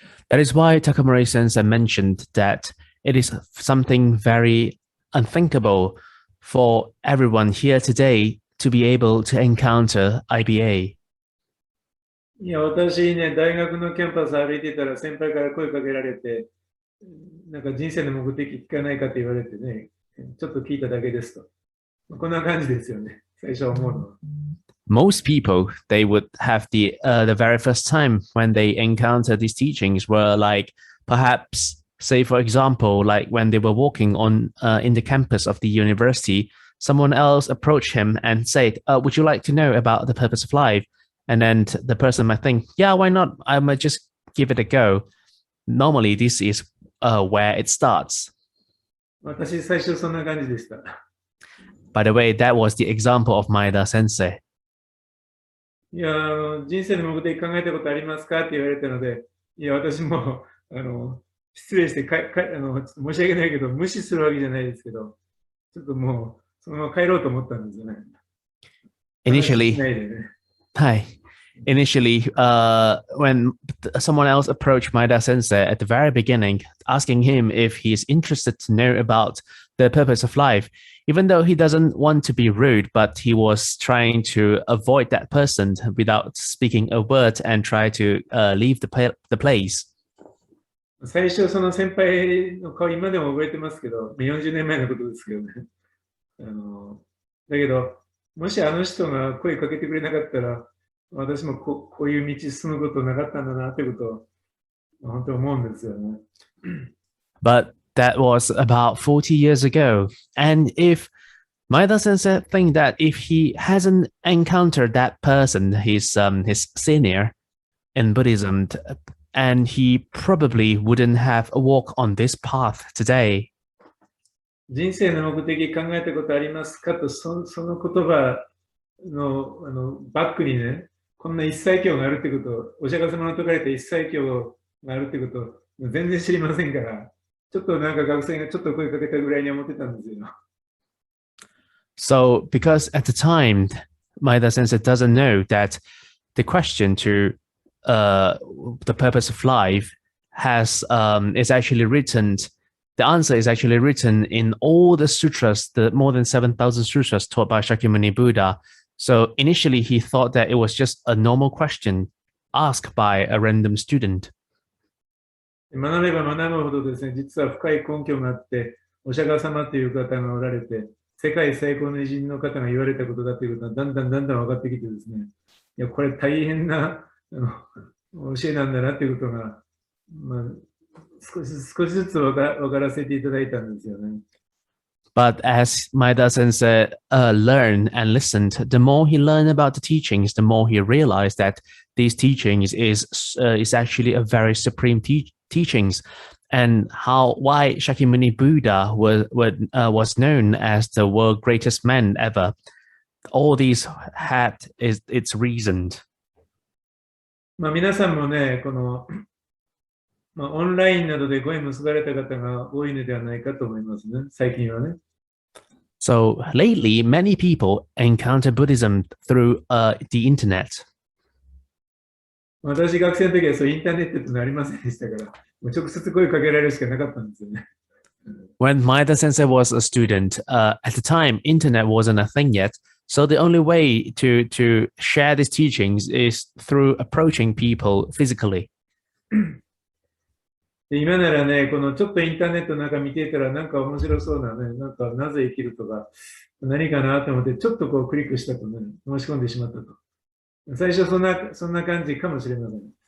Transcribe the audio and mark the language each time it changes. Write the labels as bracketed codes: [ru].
[en] That is why Takamura Sensei mentioned that it is something very unthinkable for everyone here today to be able to encounter IBA. [ja] いや、私ね、大学のキャンパス歩いてたら先輩から声かけられて、なんか人生の目的聞かないかって言われてね、ちょっと聞いただけですと。こんな感じですよね、最初思うのは。 [en] Most people, they would have the very first time when they encounter these teachings were like, perhaps, say for example, like when they were walking on in the campus of the university, someone else approached him and said, would you like to know about the purpose of life? And then the person might think, yeah, why not? I might just give it a go. Normally, this is where it starts. [ja] 私、最初そんな感じでした。 [en] By the way, that was the example of Maeda Sensei. [ja] いや、人生の目的考えたことありますかって言われたので、いや、私も、失礼して申し訳ないけど、無視するわけじゃないですけど、ちょっともう、そのまま帰ろうと思ったんですよね。 [en] Initially, [ja] ないでね。 [en] hi. Initially, when someone else approached Maeda Sensei at the very beginning, asking him if he's interested to know about the purpose of life, even though he doesn't want to be rude, but he was trying to avoid that person without speaking a word and try to leave the place. [ja] 最初、その先輩の顔、今でも覚えてますけど、40年前のことですけどね。だけど、もしあの人が声かけてくれなかったら、私もこういう道進むことなかったんだなということを本当に思うんですよね。 [en] But that was about 40 years ago. And if Maeda Sensei think that if he hasn't encountered that person, his senior in Buddhism, and he probably wouldn't have walked on this path today. [ja] 人生の目的考えたことありますかと、その言葉のバックにね、こんな一切経があるってこと、お釈迦様の説かれた一切経があるってこと、全然知りませんから、ちょっとなんか学生がちょっと声かけたぐらいに思ってたんですよ。 [en] So, because at the time, Maeda Sensei doesn't know that the question to the purpose of life is actually written. The answer is actually written in all the sutras, the more than 7,000 sutras taught by Shakyamuni Buddha. So initially, he thought that it was just a normal question asked by a random student. [ja] 学べば学ぶほどですね、実は深い根拠があって、お釈迦様という方がおられて、世界最高の偉人の方が言われたことだということがだんだん分かってきてですね、いや、これ大変な教えなんだなということが、少しずつ分からせていただいたんですよね。 [en] But as Maeda Sensei learned and listened, the more he learned about the teachings, the more he realized that these teachings is actually a very supreme teachings, and why Shakyamuni Buddha was known as the world's greatest man ever. All these had its reason. [ja] 皆さんもね、このオンラインなどでご縁結ばれた方が多いのではないかと思いますね、最近はね。 [en] So lately, many people encounter Buddhism through the internet. [ja] 私学生の時はそうインターネットってのありませんでしたから、直接声かけられるしかなかったんですよね。 [en] When Maeda Sensei was a student, at the time, internet wasn't a thing yet. So the only way to share these teachings is through approaching people physically. [ja] で今ならね、このちょっとインターネットなんか見ていたらなんか面白そうなね、なんかなぜ生きるとか何かなと思ってちょっとこうクリックしたとね、申し込んでしまったと。最初そんな感じかもしれません。